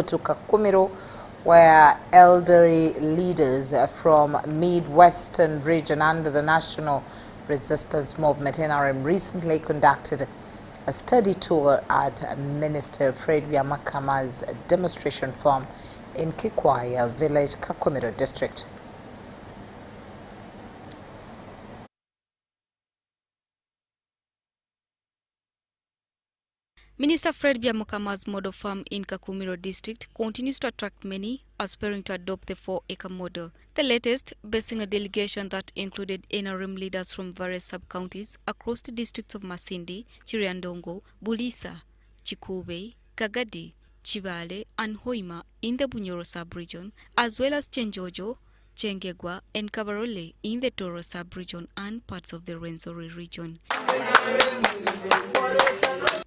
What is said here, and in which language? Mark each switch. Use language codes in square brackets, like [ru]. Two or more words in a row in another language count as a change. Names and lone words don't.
[en] to Kakuru, where elderly leaders from Midwestern region under the National Resistance Movement NRM recently conducted a study tour at Minister Fred Byamukama's demonstration farm in Kikwaya village, Kakuru district. Minister Fred Byamukama's model farm in Kakuru district continues to attract many aspiring to adopt the 4-acre model. The latest, basing a delegation that included NRM leaders from various sub-counties across the districts of Masindi, Chiriandongo, Bulisa, Chikube, Kagadi, Chibale and Hoima in the Bunyoro sub-region, as well as Chenjojo, Chengegwa and Kabarole in the Toro sub-region and parts of the Rwenzori region.